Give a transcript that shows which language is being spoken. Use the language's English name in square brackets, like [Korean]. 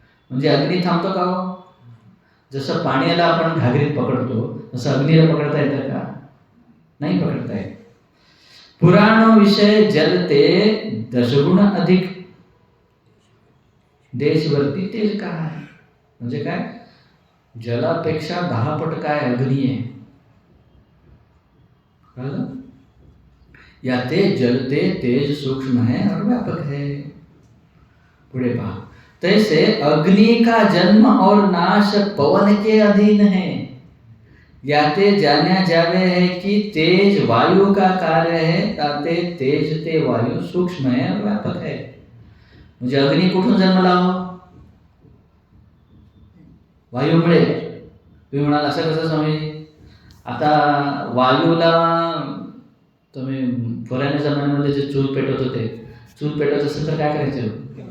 [Marathi] म्हणजे अग्नी थांबतो का हो? जसं पाण्याला आपण घागरीत पकडतो तसं अग्नीला पकडता येतं का? नाही पकडता येत. [Hindi] पुराण विषय जलते दशगुण अधिक देशवरती तेज का आहे. [Marathi] म्हणजे काय जलापेक्षा 10 पट काय अग्नी आहे. [Hindi] याते जलते तेज सूक्ष्म है और व्यापक है. [Marathi] पुढे पहा. [Hindi] तैसे अग्नि का जन्म और नाश पवन के अधीन है. याते जाना जावे है कि तेज वायु का कार्य है, ताते तेज ते वायू सूक्ष्म है और व्यापक है. [Marathi] म्हणजे अग्नी कुठून जन्मला हो? वायूमुळे. तुम्ही म्हणाल असं कसं स्वामी? आता वायूला तुम्ही पुराण्या जमान्यामध्ये जे चूल पेटवत होते, चूल पेटवत असेल तर काय करायचं?